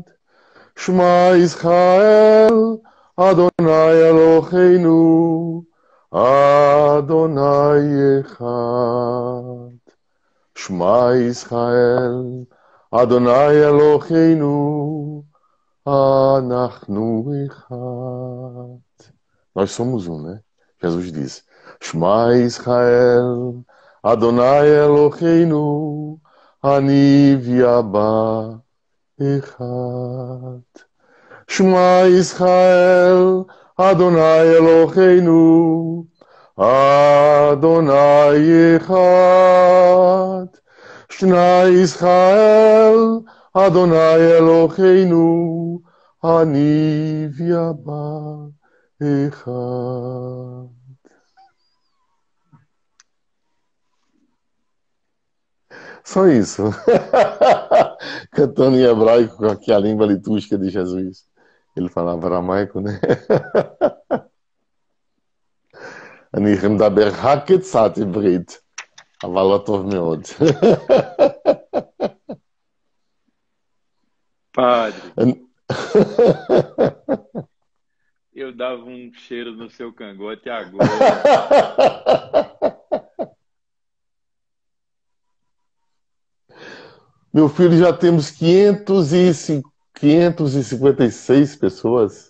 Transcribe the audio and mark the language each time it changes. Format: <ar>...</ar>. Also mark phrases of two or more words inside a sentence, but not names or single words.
<he>שמע ישראל, אדוני אלוהינו, אדוני אחד. שמע ישראל, אדוני אלוהינו, אנחנו אחד.</he> <pt>Nós somos um, né? Jesus diz:</pt> <he>שמע ישראל, אדוני אלוהינו, אני ואבא אחד. שמע ישראל, אדוני אלוהינו, אדוני אחד. שמע ישראל, אדוני אלוהינו, אני ואבא אחד.</he> <pt>Só isso. Cantando em hebraico, que é a língua litúrgica de Jesus. Ele falava aramaico, né?</pt> <he>אני מדבר רק קצת עברית, אבל לא טוב מאוד.</he> <pt>Padre, eu dava um cheiro no seu cangote agora. Meu filho, já temos 556 pessoas.</pt>